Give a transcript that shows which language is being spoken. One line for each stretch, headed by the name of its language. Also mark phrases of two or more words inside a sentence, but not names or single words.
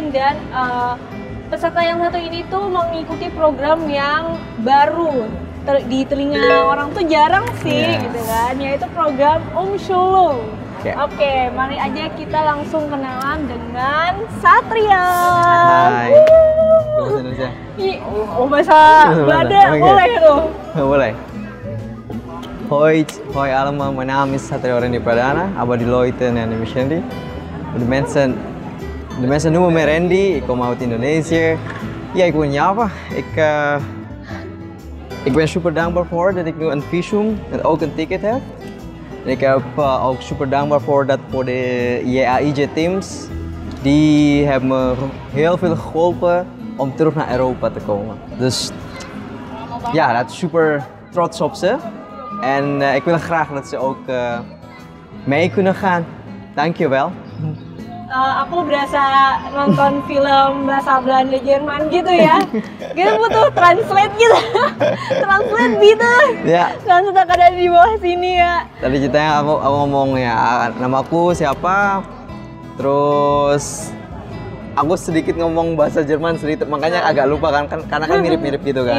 Indonesian: Dan peserta yang satu ini tuh mengikuti program yang baru di telinga orang tuh jarang sih gitu kan, yaitu program Umschulung. Oke, mari aja kita langsung kenalan dengan Satria. Hai. Bahasa Indonesia. Bahasa Belanda boleh tuh. Boleh.
Dutch: Hoi allemaal, mijn naam is Satria Randy Pradana,
German: aber die Leute nennen mich Randy.
Dutch: De mensen noemen me Randy, ik kom uit Indonesië. Ja, ik woon in Java. Ik ben super dankbaar voor dat ik nu een visum en ook een ticket heb. En ik heb ook super dankbaar voor de JAIJ teams. Die hebben me heel veel geholpen om terug naar Europa te komen. Dus ja, dat is super trots op ze. En ik wil graag dat ze ook mee kunnen gaan. Dankjewel.
Indonesian: aku berasa nonton film bahasa Belanda Jerman gitu ya. Kita butuh translate gitu. Translate gitu. Ya. Langsung tak ada di bawah sini ya. Tadi ceritanya aku ngomong ya, namaku siapa, terus aku sedikit ngomong bahasa Jerman sedikit, makanya agak lupa kan karena kan mirip-mirip gitu kan.